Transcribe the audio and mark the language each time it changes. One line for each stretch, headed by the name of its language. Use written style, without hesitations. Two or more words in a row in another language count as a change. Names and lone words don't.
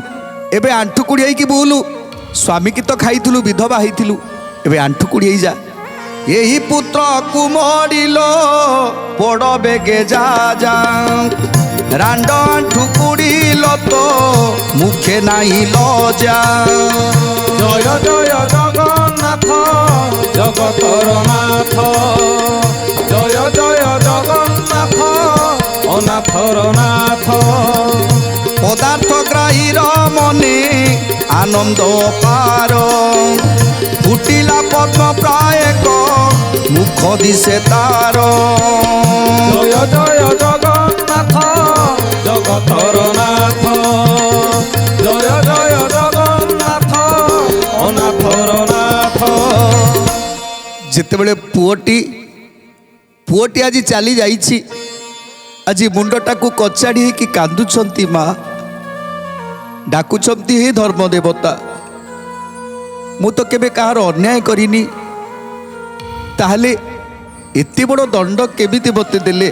Odia: ଏବେ ଆଣ୍ଠୁ କୁଡ଼ିଆଇକି ବୁଲୁ। ସ୍ୱାମୀକି ତ ଖାଇଥିଲୁ, ବିଧବା ହେଇଥିଲୁ, ଏବେ ଆଣ୍ଠୁ କୁଡ଼ିଆଇ ଯା। ଏହି ପୁତ୍ରକୁ ମରିଲ ବଡ଼ ବେଗେ ଯା ଯା, ରାଣ୍ଡ ଆଣ୍ଠୁ କୁଡ଼ିଲ ତ ମୁଖେ ନାହିଁ ଲଜା। ଜୟ ଜୟ ଜଗନ୍ନାଥ ଜଗତର ନାଥ, ଜୟ ଜୟ ଜଗନ୍ନାଥ ଅନାଥର ନାଥ। ପଦାର୍ଥ ଗ୍ରାହୀର ମନେ ଆନନ୍ଦ ପାର, ଫୁଟିଲା ପଦ୍ମ ପ୍ରାୟ ମୁଖ ଦିଶେ ତାର। ଜୟ ଜୟ ଜଗନ୍ନାଥ ଜଗତର ନାଥ, ଜୟ ଜୟ ଜଗନ୍ନାଥ ଅନାଥର ନାଥ। যেତେବେଳେ ପୁଅଟି ଆଜି ଚାଲି ଯାଇଛି। ଆଜି ମୁଣ୍ଡଟାକୁ କଚାଡ଼ି ହେଇକି କାନ୍ଦୁଛନ୍ତି ମା, ଡାକୁଛନ୍ତି ହେ ଧର୍ମ ଦେବତା, ମୁଁ ତ କେବେ କାହାର ଅନ୍ୟାୟ କରିନି, ତାହେଲେ ଏତେ ବଡ଼ ଦଣ୍ଡ କେମିତି ମୋତେ ଦେଲେ?